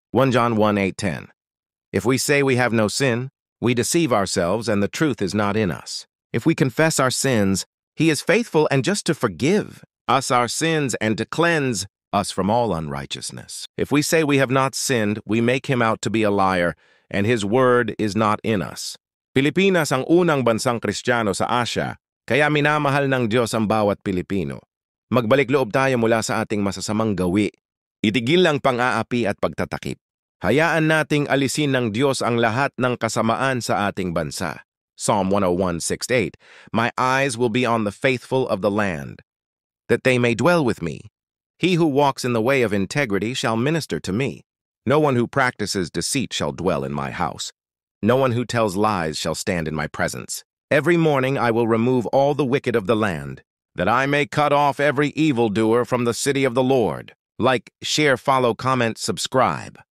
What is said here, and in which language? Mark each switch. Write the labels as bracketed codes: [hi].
[en] 1 John 1:8-10. If we say we have no sin, we deceive ourselves and the truth is not in us. If we confess our sins, He is faithful and just to forgive us our sins and to cleanse us from all unrighteousness. If we say we have not sinned, we make Him out to be a liar, and His word is not in us. [tl] Pilipinas ang unang bansang Kristiyano sa Asia, kaya minamahal ng Diyos ang bawat Pilipino. Magbalik loob tayo mula sa ating masasamang gawi. Itigil lang pang-aapi at pagtatakip. Hayaan nating alisin ng Diyos ang lahat ng kasamaan sa ating bansa. [en] Psalm 101:6-8. My eyes will be on the faithful of the land, that they may dwell with me. He who walks in the way of integrity shall minister to me. No one who practices deceit shall dwell in my house. No one who tells lies shall stand in my presence. Every morning I will remove all the wicked of the land, that I may cut off every evildoer from the city of the Lord. Like, share, follow, comment, subscribe.